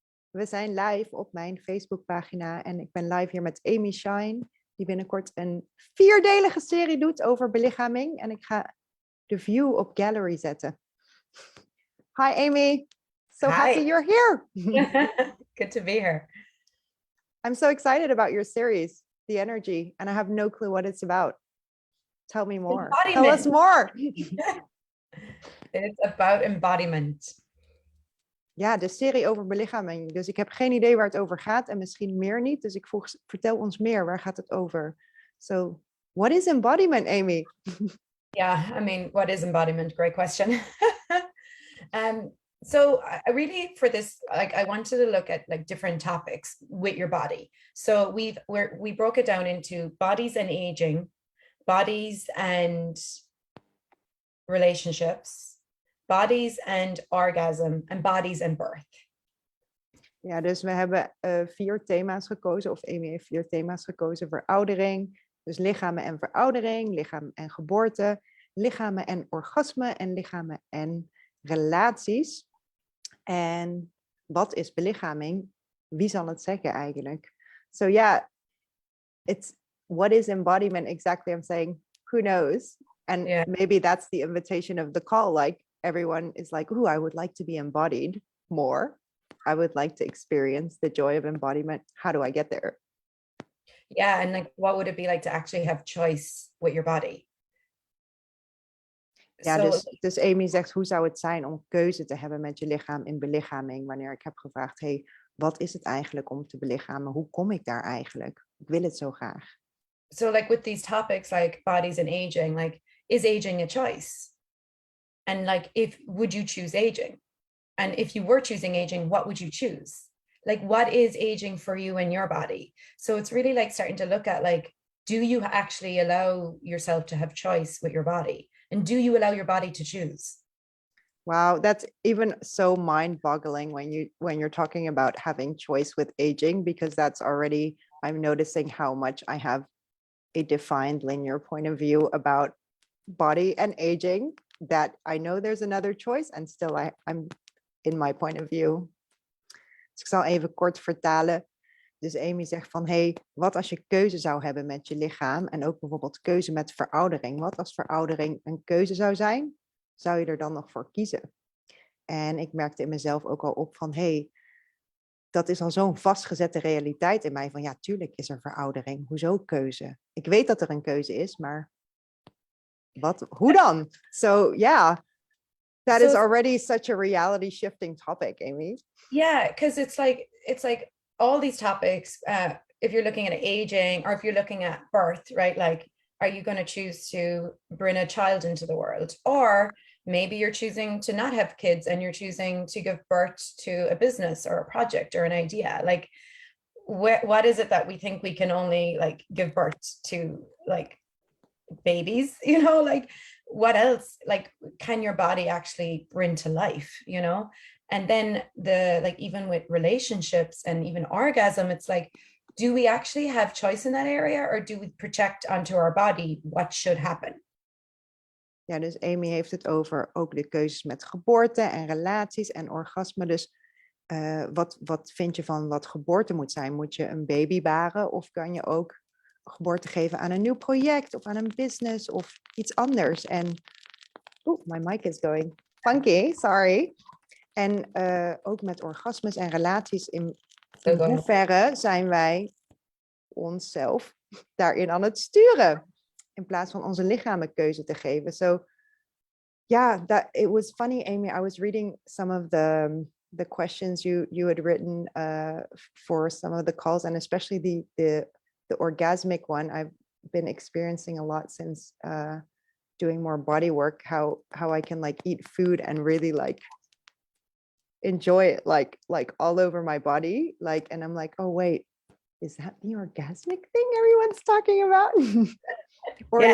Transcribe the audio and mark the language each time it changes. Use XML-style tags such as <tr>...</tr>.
<nl>We zijn live op mijn Facebookpagina en ik ben live hier met Amy Shine, die binnenkort een 4-delige serie doet over belichaming. En ik ga de view op gallery zetten.</nl> <en>Hi Amy, so happy you're here. Good to be here. I'm so excited about your series, The Energy, and I have no clue what it's about. Tell me more. Tell us more. It's about embodiment.</en> <nl>Ja, de serie over belichaming. Dus ik heb geen idee waar het over gaat en misschien meer niet. Dus ik vroeg, vertel ons meer, waar gaat het over?</nl> <en>So, what is embodiment, Amy? Yeah, I mean, what is embodiment? Great question. So I really, for this, like, I wanted to look at like different topics with your body. So we broke it down into bodies and aging, bodies and relationships, bodies and orgasm, and bodies and birth.</en> <nl>Ja, dus we hebben 4 thema's gekozen, of Amy heeft 4 thema's gekozen. Veroudering, dus lichamen en veroudering, lichaam en geboorte, lichamen en orgasme en lichamen en relaties. En wat is belichaming? Wie zal het zeggen eigenlijk?</nl> <en>So yeah, it's what is embodiment exactly? I'm saying, who knows? And maybe that's the invitation of the call. Like everyone is like, "Ooh, I would like to be embodied more. I would like to experience the joy of embodiment. How do I get there?" Yeah, and like, what would it be like to actually have choice with your body?</en> <nl>Ja, dus Amy zegt, hoe zou het zijn om keuze te hebben met je lichaam in belichaming? Wanneer ik heb gevraagd, hey, wat is het eigenlijk om te belichamen? Hoe kom ik daar eigenlijk? Ik wil het zo graag.</nl> <en>So like with these topics like bodies and aging, like, is aging a choice? And like, would you choose aging? And if you were choosing aging, what would you choose? Like, what is aging for you in your body? So it's really like starting to look at like, do you actually allow yourself to have choice with your body? And do you allow your body to choose? Wow, that's even so mind-boggling when you're talking about having choice with aging, because that's already, I'm noticing how much I have a defined linear point of view about body and aging, that I know there's another choice and still I'm in my point of view.</en> <nl>Dus ik zal even kort vertalen. Dus Amy zegt van, hey, wat als je keuze zou hebben met je lichaam en ook bijvoorbeeld keuze met veroudering? Wat als veroudering een keuze zou zijn? Zou je er dan nog voor kiezen? En ik merkte in mezelf ook al op van, hey, dat is al zo'n vastgezette realiteit in mij van, ja, tuurlijk is er veroudering. Hoezo keuze? Ik weet dat er een keuze is, maar hoe dan?</nl> <en>So yeah, that is already such a reality shifting topic, Amy. Yeah, because it's like all these topics, if you're looking at aging or if you're looking at birth, right? Like, are you going to choose to bring a child into the world? Or maybe you're choosing to not have kids and you're choosing to give birth to a business or a project or an idea. Like, what is it that we think we can only like give birth to, like babies, you know? Like, what else, like, can your body actually bring to life, you know? And then even with relationships and even orgasm, it's like, do we actually have choice in that area, or do we project onto our body what should happen?</en> <nl>Ja, dus Amy heeft het over ook de keuzes met geboorte en relaties en orgasme. Dus wat vind je van wat geboorte moet zijn? Moet je een baby baren of kan je ook geboorte geven aan een nieuw project of aan een business of iets anders?</nl> <en>En my mic is going funky, sorry.</en> <nl>En ook met orgasmes en relaties, in hoeverre zijn wij onszelf daarin aan het sturen, in plaats van onze lichamen keuze te geven.</nl> <en>So yeah, it was funny, Amy, I was reading some of the questions you had written for some of the calls, and especially the orgasmic one. I've been experiencing a lot since doing more body work, how I can like eat food and really like enjoy it like all over my body, like, and I'm like, oh wait, is that the orgasmic thing everyone's talking about? Or yes.</en>